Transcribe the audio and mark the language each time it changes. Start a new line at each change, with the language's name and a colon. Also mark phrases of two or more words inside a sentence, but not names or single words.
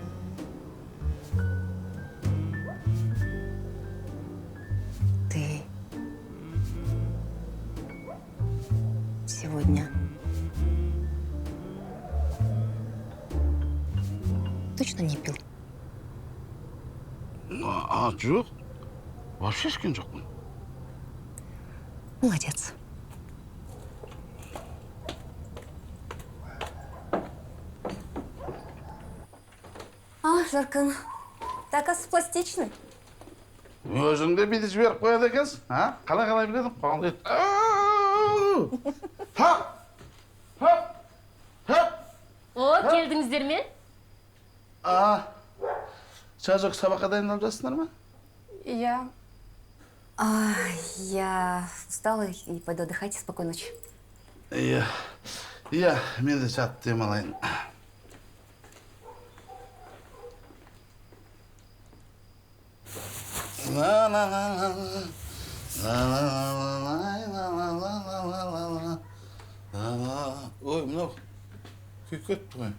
Russian: Ты сегодня точно не пил?
Kazakh: Жоқ. Вообще ішкен жоқпын.
Russian: Молодец. Жаркын, ты, оказывается, пластичный.
Kazakh: Өзіңді бүйтіп жіберіп қояды екенсің, Қалай біледім, қоғам дейді. О, келдіңіздер ме? Жазық сабаққа дайындалып жатсыңдар ма?
Russian: Я... Я устала и пойду отдыхать. Спокойной ночи.
Kazakh: Иә, мен де жатып демалайын. Ой, мынау күйіп кетті ғой.